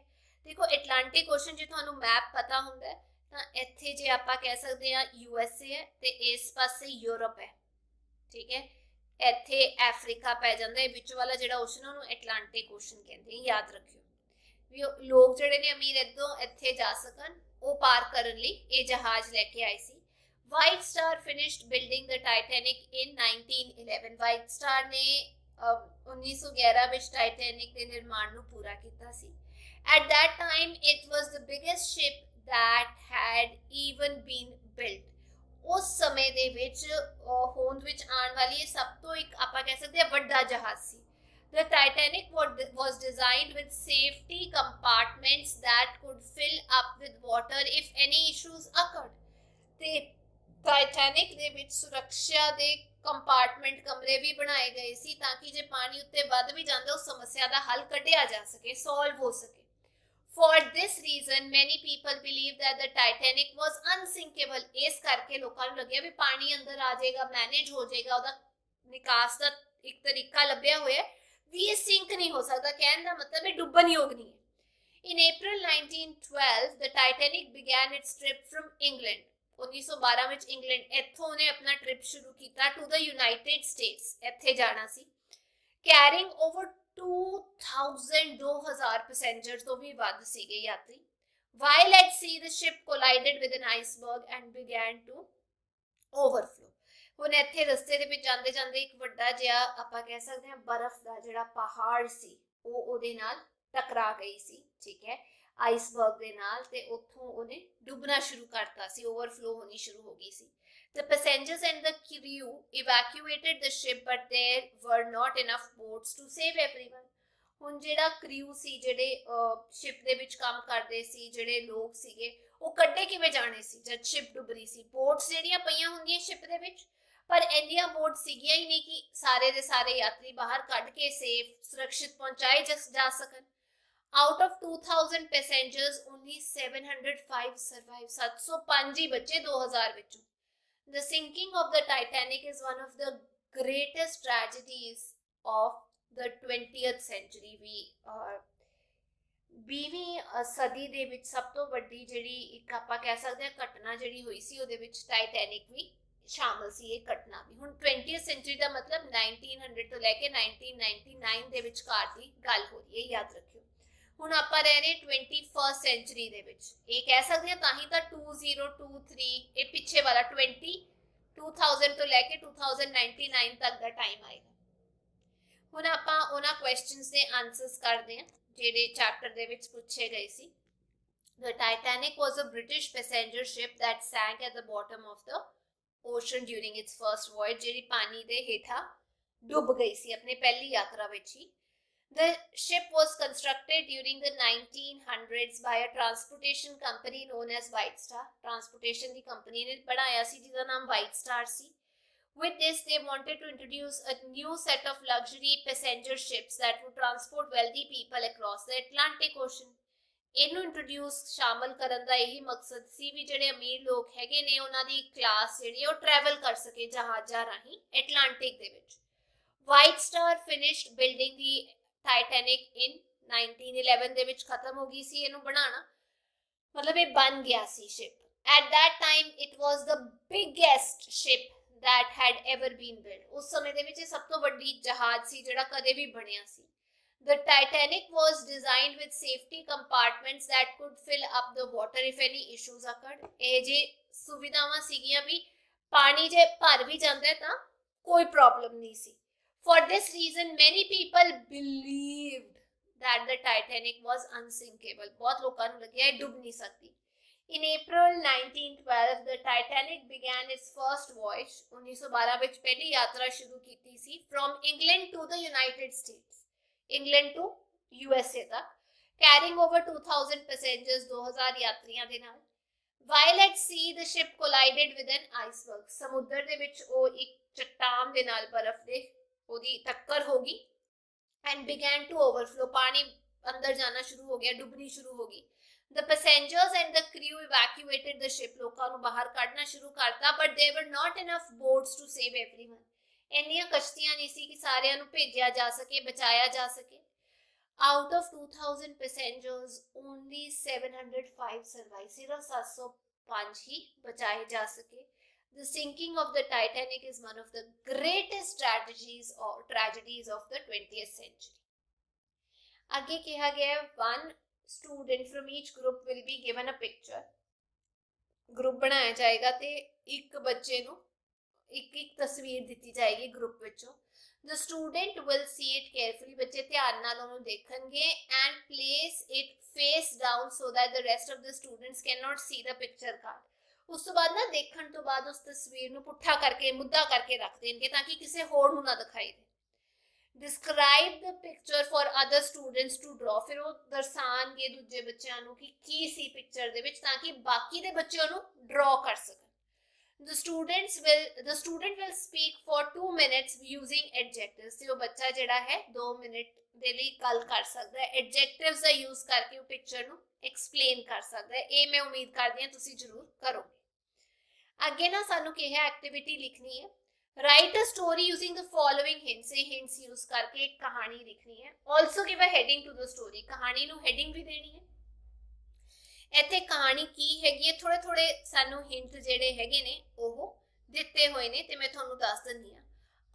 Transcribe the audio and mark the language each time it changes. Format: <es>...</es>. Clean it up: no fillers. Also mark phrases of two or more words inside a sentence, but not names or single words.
<pa>ਦੇਖੋ ਐਟਲਾਂਟਿਕ ਓਸ਼ਨ ਜੇ ਤੁਹਾਨੂੰ ਮੈਪ ਪਤਾ ਹੁੰਦਾ ਤਾਂ ਇੱਥੇ ਜੇ ਆਪਾਂ ਕਹਿ ਸਕਦੇ ਹਾਂ USA ਹੈ ਤੇ ਇਸ ਪਾਸੇ ਯੂਰਪ ਹੈ, ਠੀਕ ਹੈ, ਇੱਥੇ ਅਫਰੀਕਾ ਪੈ ਜਾਂਦਾ ਹੈ, ਵਿੱਚ ਵਾਲਾ ਜਿਹੜਾ ਓਸ਼ਨ ਉਹਨੂੰ ਐਟਲਾਂਟਿਕ ਓਸ਼ਨ ਕਹਿੰਦੇ, ਯਾਦ ਰੱਖਿਓ ਵੀ ਲੋਕ ਜਿਹੜੇ ਨੇ ਅਮੀਰ ਇੱਥੋਂ ਇੱਥੇ ਜਾ ਸਕਣ ਉਹ ਪਾਰ ਕਰਨ ਲਈ ਇਹ ਜਹਾਜ਼ ਲੈ ਕੇ ਆਏ ਸੀ।</pa> <en>White Star finished building the Titanic in 1911,</en> <pa>ਵਾਈਟ ਸਟਾਰ ਨੇ 1911 ਵਿੱਚ ਟਾਈਟੈਨਿਕ ਦੇ ਨਿਰਮਾਣ ਨੂੰ ਪੂਰਾ ਕੀਤਾ ਸੀ।</pa> <en>At that time it was the biggest ship that had even been built.</en> <pa>ਉਸ ਸਮੇਂ ਦੇ ਵਿੱਚ ਹੋਂਦ ਵਿੱਚ ਆਉਣ ਵਾਲੀ ਸਭ ਤੋਂ ਇੱਕ ਆਪਾਂ ਕਹਿ ਸਕਦੇ ਹਾਂ ਵੱਡਾ ਜਹਾਜ਼ ਸੀ।</pa> <en>The Titanic was designed with safety compartments that could fill up with water if any issues occurred.</en> <pa>ਤੇ ਟਾਈਟੈਨਿਕ ਦੇ ਵਿੱਚ ਸੁਰੱਖਿਆ ਦੇ ਕੰਪਾਰਟਮੈਂਟ ਕਮਰੇ ਵੀ ਬਣਾਏ ਗਏ ਸੀ ਤਾਂ ਕਿ ਜੇ ਪਾਣੀ ਉੱਤੇ ਵੱਧ ਵੀ ਜਾਂਦਾ ਉਸ ਸਮੱਸਿਆ ਦਾ ਹੱਲ ਕੱਢਿਆ ਜਾ ਸਕੇ, ਸੋਲਵ ਹੋ ਸਕੇ.</pa> <en>For this reason, many people believe that the Titanic was unsinkable.</en> <pa>ਇਸ ਕਰਕੇ ਲੋਕਾਂ ਨੂੰ ਲੱਗਿਆ ਵੀ ਪਾਣੀ ਅੰਦਰ ਆ ਜਾਏਗਾ, ਮੈਨੇਜ ਹੋ ਜਾਏਗਾ, ਉਹਦਾ ਨਿਕਾਸ ਦਾ ਇੱਕ ਤਰੀਕਾ ਲੱਭਿਆ ਹੋਇਆ ਵੀ ਇਹ ਸਿੰਕ ਨਹੀਂ ਹੋ ਸਕਦਾ. ਕਹਿਣ ਦਾ ਮਤਲਬ ਇਹ ਡੁੱਬਣ ਯੋਗ ਨਹੀਂ ਹੈ.</pa> <en>In April 1912, the Titanic began its trip from England.</en> <pa>1912 ਵਿੱਚ ਇੰਗਲੈਂਡ ਇੱਥੋਂ ਉਹਨੇ ਆਪਣਾ ਟ੍ਰਿਪ ਸ਼ੁਰੂ ਕੀਤਾ</pa> <en>to the United States.</en> <pa>ਇੱਥੇ ਜਾਣਾ ਸੀ.</pa> <en>Carrying over 2000</en> <pa>ਪੈਸੇਂਜਰਸ ਤੋਂ ਵੀ ਵੱਧ ਸੀਗੇ ਯਾਤਰੀ.</pa> <en>While at sea, the ship collided with an iceberg and began to overflow.</en> <pa>ਹੁਣ ਇੱਥੇ ਰਸਤੇ ਦੇ ਵਿੱਚ ਜਾਂਦੇ ਜਾਂਦੇ ਇੱਕ ਵੱਡਾ ਜਿਹਾ ਆਪਾਂ ਕਹਿ ਸਕਦੇ ਹਾਂ ਬਰਫ਼ ਦਾ ਜਿਹੜਾ ਪਹਾੜ ਸੀ ਉਹ ਉਹਦੇ ਨਾਲ ਟਕਰਾ ਗਈ ਸੀ. ਠੀਕ ਹੈ, ਆਈਸਬਰਗ ਦੇ ਨਾਲ, ਤੇ ਉੱਥੋਂ ਉਹਨੇ ਡੁੱਬਣਾ ਸ਼ੁਰੂ ਕਰਤਾ ਸੀ, ਓਵਰਫਲੋ ਹੋਣੀ ਸ਼ੁਰੂ ਹੋ ਗਈ ਸੀ.</pa> <en>The passengers and the crew evacuated the ship, but there were not enough boats to save everyone.</en> <pa>ਹੁਣ ਜਿਹੜਾ ਕ੍ਰਿਊ ਸੀ, ਜਿਹੜੇ ਸ਼ਿਪ ਦੇ ਵਿੱਚ ਕੰਮ ਕਰਦੇ ਸੀ, ਜਿਹੜੇ ਲੋਕ ਸੀਗੇ, ਉਹ ਕੱਢੇ ਕਿਵੇਂ ਜਾਣੇ ਸੀ ਜਦ ਸ਼ਿਪ ਡੁੱਬ ਰਹੀ ਸੀ. ਬੋਟਸ ਜਿਹੜੀਆਂ ਪਈਆਂ ਹੁੰਦੀਆਂ ਸ਼ਿਪ ਦੇ ਵਿੱਚ, ਪਰ ਇੰਨੀਆਂ ਬੋਟ ਸੀਗੀਆਂ ਹੀ ਨਹੀਂ ਕਿ ਸਾਰੇ ਦੇ ਸਾਰੇ ਯਾਤਰੀ ਬਾਹਰ ਕੱਢ ਕੇ ਸੇਫ ਸੁਰੱਖਿਅਤ ਪਹੁੰਚਾਏ ਜਾ ਸਕਣ.</pa> <en>Out of 2000 passengers, only 705 survived.</en> <pa>705 ਹੀ ਬਚੇ 2000 ਵਿੱਚੋਂ.</pa> <en>The sinking of the Titanic is one of the greatest tragedies of the 20th century.</en> <pa>ਵੀਹਵੀਂ ਸਦੀ ਦੇ ਵਿੱਚ ਸਭ ਤੋਂ ਵੱਡੀ ਜਿਹੜੀ ਇੱਕ ਆਪਾਂ ਕਹਿ ਸਕਦੇ ਹਾਂ ਘਟਨਾ ਜਿਹੜੀ ਹੋਈ ਸੀ ਉਹਦੇ ਵਿੱਚ ਟਾਈਟੈਨਿਕ ਵੀ ਸ਼ਾਮਲ ਸੀ. ਇਹ ਘਟਨਾ ਵੀ ਹੁਣ 20th ਸੈਂਚੁਰੀ ਦਾ ਮਤਲਬ 1900 ਤੋਂ ਲੈ ਕੇ 1999 ਦੇ ਵਿਚਕਾਰ ਦੀ ਗੱਲ ਹੋ ਰਹੀ ਹੈ, ਯਾਦ ਰੱਖਿਓ. ਹੁਣ ਆਪਾਂ ਰਹਿ ਰਹੇ 21st ਸੈਂਚੁਰੀ ਦੇ ਵਿੱਚ. ਇਹ ਕਹਿ ਸਕਦੇ ਹਾਂ ਤਾਂ ਹੀ ਤਾਂ 2023 ਇਹ ਪਿੱਛੇ ਵਾਲਾ 2000 ਤੋਂ ਲੈ ਕੇ 2099 ਤੱਕ ਦਾ ਟਾਈਮ ਆਏਗਾ. ਹੁਣ ਆਪਾਂ ਉਹਨਾਂ ਕੁਐਸਚਨਸ ਦੇ ਆਨਸਰਸ ਕਰਦੇ ਹਾਂ ਜਿਹੜੇ ਚੈਪਟਰ ਦੇ ਵਿੱਚ ਪੁੱਛੇ ਗਏ ਸੀ.</pa> <en>The Titanic was a British passenger ship that sank at the bottom of the ocean during its first voyage.</en> <pa>ਜਿਹੜੀ ਪਾਣੀ ਦੇ ਹੇਠਾਂ ਡੁੱਬ ਗਈ ਸੀ ਆਪਣੇ ਪਹਿਲੀ ਯਾਤਰਾ ਵਿੱਚ ਹੀ.</pa> <en>The ship was constructed during the 1900s by a transportation company known as White Star.</en> <pa>Transportation ਦੀ ਕੰਪਨੀ ਨੇ ਬਣਾਇਆ ਸੀ ਜਿਹਦਾ ਨਾਮ White Star ਸੀ.</pa> <en>With this, they wanted to introduce a new set of luxury passenger ships that would transport wealthy people across the Atlantic Ocean.</en> <pa>ਇਹਨੂੰ ਇੰਟਰੋਡਿਊਸ ਸ਼ਾਮਲ ਕਰਨ ਦਾ ਇਹੀ ਮਕਸਦ ਸੀ ਵੀ ਜਿਹੜੇ ਅਮੀਰ ਲੋਕ ਹੈਗੇ ਨੇ ਉਹਨਾਂ ਦੀ ਕਲਾਸ ਜਿਹੜੀ ਉਹ ਟਰੈਵਲ ਕਰ ਸਕੇ ਜਹਾਜ਼ਾਂ ਰਾਹੀਂ ਐਟਲਾਂਟਿਕ ਦੇ ਵਿੱਚ.</pa> <en>White Star finished building the Titanic in 1911</en> <pa>ਦੇ ਵਿੱਚ ਖਤਮ ਹੋ ਗਈ ਸੀ ਇਹਨੂੰ ਬਣਾਉਣਾ, ਮਤਲਬ ਇਹ ਬਣ ਗਿਆ ਸੀ ਸ਼ਿਪ.</pa> <en>At that time, it was the biggest ship that had ever been built.</en> <pa>ਉਸ ਸਮੇਂ ਦੇ ਵਿੱਚ ਇਹ ਸਭ ਤੋਂ ਵੱਡੀ ਜਹਾਜ਼ ਸੀ ਜਿਹੜਾ ਕਦੇ ਵੀ ਬਣਿਆ ਸੀ.</pa> <en>The Titanic was designed with safety compartments that could fill up the water if any issues occurred.</en> <pa>ਇਹ ਜੇ ਸੁਵਿਧਾਵਾਂ ਸੀਗੀਆਂ ਵੀ ਪਾਣੀ ਜੇ ਭਰ ਵੀ ਜਾਂਦਾ ਤਾਂ ਕੋਈ ਪ੍ਰੋਬਲਮ ਨਹੀਂ ਸੀ.</pa> <en>For this reason, many people believed that the Titanic was unsinkable.</en> <pa>ਬਹੁਤ ਲੋਕਾਂ ਨੂੰ ਲੱਗਿਆ ਇਹ ਡੁੱਬ ਨਹੀਂ ਸਕਦੀ.</pa> <en>In April 1912, the Titanic began its first voyage.</en> <pa>1912 ਵਿੱਚ ਪਹਿਲੀ ਯਾਤਰਾ ਸ਼ੁਰੂ ਕੀਤੀ ਸੀ</pa> <en>from England to the United States. England to USA ਤੱਕ, carrying over 2000 passengers, 2000</en> <pa>ਯਾਤਰੀਆਂ ਦੇ ਨਾਲ.</pa> <en>While at sea, the ship collided with an iceberg.</en> <pa>ਸਮੁੰਦਰ ਦੇ ਵਿੱਚ ਉਹ ਇੱਕ ਚੱਟਾਨ ਦੇ ਨਾਲ ਬਰਫ਼ ਦੇ ਉਹਦੀ ਟੱਕਰ ਹੋ ਗਈ</pa> <en>and began to overflow.</en> <pa>ਪਾਣੀ ਅੰਦਰ ਜਾਣਾ ਸ਼ੁਰੂ ਹੋ ਗਿਆ, ਡੁੱਬਣੀ ਸ਼ੁਰੂ ਹੋ ਗਈ.</pa> <en>The passengers and the crew evacuated the ship.</en> <pa>ਲੋਕਾਂ ਨੂੰ ਬਾਹਰ ਕੱਢਣਾ ਸ਼ੁਰੂ ਕਰਤਾ,</pa> <en>but there were not enough boats to save everyone.</en> <pa>ਇੰਨੀਆਂ ਕਸ਼ਤੀਆਂ ਨਹੀਂ ਸੀ ਕਿ ਸਾਰਿਆਂ ਨੂੰ ਭੇਜਿਆ ਜਾ ਸਕੇ, ਬਚਾਇਆ ਜਾ ਸਕੇ.</pa> <en>Out of 2000 passengers, only 705 survived.</en> <pa>ਸਿਰਫ 705 ਹੀ ਬਚਾਏ ਜਾ ਸਕੇ.</pa> <en>The sinking of the Titanic is one of the greatest tragedies of the 20th century.</en> <pa>ਅੱਗੇ ਕਿਹਾ ਗਿਆ</pa> <en>one student from each group will be given a picture.</en> <pa>ਗਰੁੱਪ ਬਣਾਇਆ ਜਾਏਗਾ ਤੇ ਇੱਕ ਬੱਚੇ ਨੂੰ ਇੱਕ ਤਸਵੀਰ ਦਿੱਤੀ ਜਾਏਗੀ ਗਰੁੱਪ ਵਿੱਚੋਂ.</pa> <en>The student will see it carefully.</en> <pa>ਬੱਚੇ ਧਿਆਨ ਨਾਲ ਉਹਨੂੰ ਦੇਖਣਗੇ</pa> <en>and place it face down so that the rest of the students cannot see the picture card.</en> <pa>ਉਸ ਤੋਂ ਬਾਅਦ ਨਾ ਦੇਖਣ ਤੋਂ ਬਾਅਦ ਉਸ ਤਸਵੀਰ ਨੂੰ ਪੁੱਠਾ ਕਰਕੇ ਮੁੱਦਾ ਕਰਕੇ ਰੱਖ ਦੇਣਗੇ ਤਾਂ ਕਿ ਕਿਸੇ ਹੋਰ ਨੂੰ ਨਾ ਦਿਖਾਈ ਦੇ.</pa> <en>Describe the picture for other students to draw,</en> <pa>ਫਿਰ ਵੋ ਦਰਸਾਉਣਗੇ ਦੂਜੇ ਬੱਚਿਆਂ ਨੂੰ ਕਿ ਕੀ ਸੀ ਪਿਕਚਰ ਦੇ ਵਿੱਚ, ਤਾਂ ਕਿ ਬਾਕੀ ਦੇ ਬੱਚੇ ਉਹਨੂੰ ਡਰਾ ਕਰ ਸਕਣ।</pa> <en>the student will speak for 2 minutes using adjectives,</en> <pa>ਤੇ ਉਹ ਬੱਚਾ ਜਿਹੜਾ ਹੈ 2 ਮਿੰਟ ਦੇ ਲਈ ਗੱਲ ਕਰ ਸਕਦਾ ਹੈ, adjectives ਦਾ यूज करके ਉਹ ਪਿਕਚਰ ਨੂੰ</pa> <hi>एक्सप्लेन कर सकता है।</hi> <pa>ਇਹ</pa> <hi>मैं उम्मीद करती</hi> <pa>ਹਾਂ ਤੁਸੀਂ ਜ਼ਰੂਰ ਕਰੋਗੇ। ਅੱਗੇ ਨਾ ਸਾਨੂੰ ਕਿਹਾ ਐਕਟੀਵਿਟੀ ਲਿਖਣੀ ਹੈ,</pa> <en>Write a story using the following hints,</en> <hi>हिंट्स यूज करके एक कहानी लिखनी है।</hi> <en>Also give a heading to the story,</en> <pa>ਕਹਾਣੀ ਨੂੰ ਹੈਡਿੰਗ ਭੀ ਦੇਣੀ ਹੈ। ਇੱਥੇ ਕਹਾਣੀ ਕੀ ਹੈਗੀ, ਥੋੜ੍ਹੇ ਥੋੜ੍ਹੇ ਸਾਨੂੰ ਹਿੰਟ ਜਿਹੜੇ ਹੈਗੇ ਨੇ ਉਹ ਦਿੱਤੇ ਹੋਏ ਨੇ, ਤੇ ਮੈਂ ਤੁਹਾਨੂੰ ਦੱਸ ਦਿੰਦੀ ਹਾਂ।</pa>